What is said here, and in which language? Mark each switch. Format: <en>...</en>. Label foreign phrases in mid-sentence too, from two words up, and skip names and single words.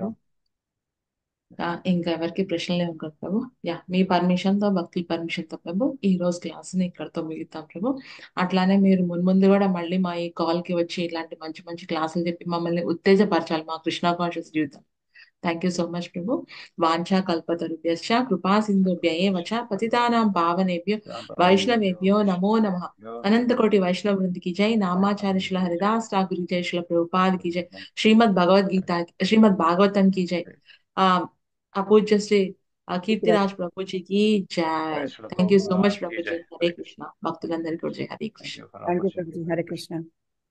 <te>ప్రభు. ఇంకా ఎవరికి ప్రశ్నలు లేవు కదా ప్రభు. మీ పర్మిషన్ తో, భక్తి పర్మిషన్ తో ప్రభు ఈ రోజు క్లాస్ ని ఇక్కడతో ముగిద్దాం ప్రభు. అట్లానే మీరు మున్ముందు కూడా మళ్ళీ మా ఈ కాల్ కి వచ్చి ఇలాంటి మంచి మంచి క్లాసులు చెప్పి మమ్మల్ని ఉత్తేజపరచాలి మా కృష్ణ కాన్షియస్ జీవితం.</te> <en>thank you so much ప్రభు.</en> <sa>వాంఛా కల్పతరుభ్యశ్చ కృపా సింధుభ్య ఏవ చ పతితానాం పావనేభ్యో వైష్ణవేభ్యో నమో నమః. అనంత కోటి వైష్ణవ వృంది</sa> <hi>की जय. नामाचार्य श्रील हरिदास ठाकुर की जय. श्रील प्रभुपाद की जय. श्रीमद् भागवतम की जय. पूज्य श्री కీర్తిరాజ్ ప్రభుజీ की जय.</hi> <en>thank you so much</en> <te>ప్రభుజీ. హరే కృష్ణ. భక్తులందరికీ కూడా జై. హరే కృష్ణ.</te> <en>thank you ప్రభుజీ. హరే కృష్ణ.</en>